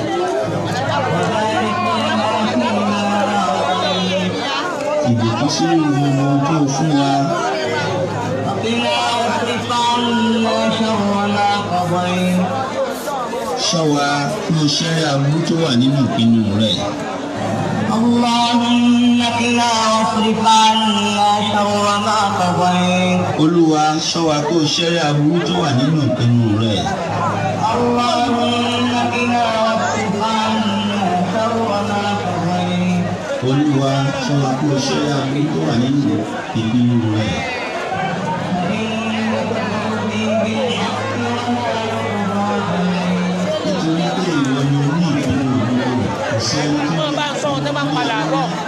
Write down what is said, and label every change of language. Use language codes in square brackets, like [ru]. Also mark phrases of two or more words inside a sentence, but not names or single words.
[yo] Ìbùkún sínú gbogbo tó fún wa. Ṣọ́ wa kí o ṣẹ́rẹ́ aburú tó wà nínú ìpinnu rẹ̀. [ar] اللهم قنا واصرف عنا شر ما قضيت. [yo] Olúwa ṣọ́ wa kí o ṣẹ́rẹ́ aburú tó wà nínú ìpinnu rẹ̀. [ar] اللهم قنا واصرف عنا شر ما قضيت. [yo] Olúwa ṣọ́ wa kí o ṣẹ́rẹ́ aburú tó wà nínú ìpinnu rẹ̀. Nítorí pé ìwọ ni o ní ìpinnu òdodo, kò sí ẹni tó wọ́n bá ń sọ ohun tó bá ń padà bọ̀.